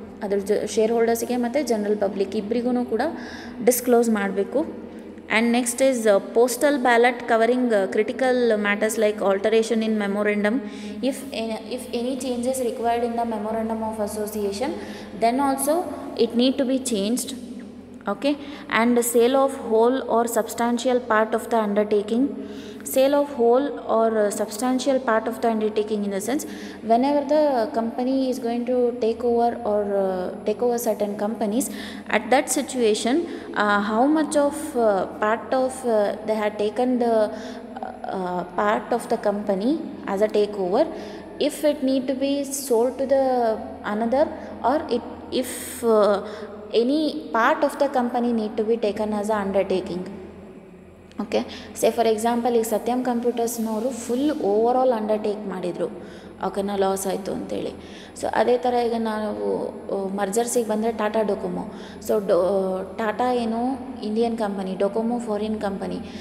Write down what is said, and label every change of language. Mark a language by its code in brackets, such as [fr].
[kn] ಅದ್ರ ಶೇರ್ ಹೋಲ್ಡರ್ಸಿಗೆ ಮತ್ತು general public ಇಬ್ಬರಿಗೂ ಕೂಡ ಡಿಸ್ಕ್ಲೋಸ್ ಮಾಡಬೇಕು. [en] And next is postal ballot covering critical matters like alteration in memorandum. If any changes required in the memorandum of association then also it need to be changed. Okay, and sale of whole or substantial part of the undertaking. Sale of whole or substantial part of the undertaking in the sense, whenever the company is going to take over or take over certain companies, at that situation how much of part of they had taken the part of the company as a takeover, if it need to be sold to the another, or if any part of the company need to be taken as a undertaking. [kn] Okay, [en] say for example [kn] ಈಗ ಸತ್ಯಂ ಕಂಪ್ಯೂಟರ್ಸ್ನವರು full over all undertake ಮಾಡಿದರು, ಓಕೆನಾ, loss ಆಯಿತು ಅಂತೇಳಿ. So ಅದೇ ಥರ ಈಗ ನಾವು ಮರ್ಜರ್ಸಿಗೆ ಬಂದರೆ ಟಾಟಾ ಡೊಕೊಮೊ. ಸೊ ಟಾಟಾ ಏನು Indian company, Docomo foreign company.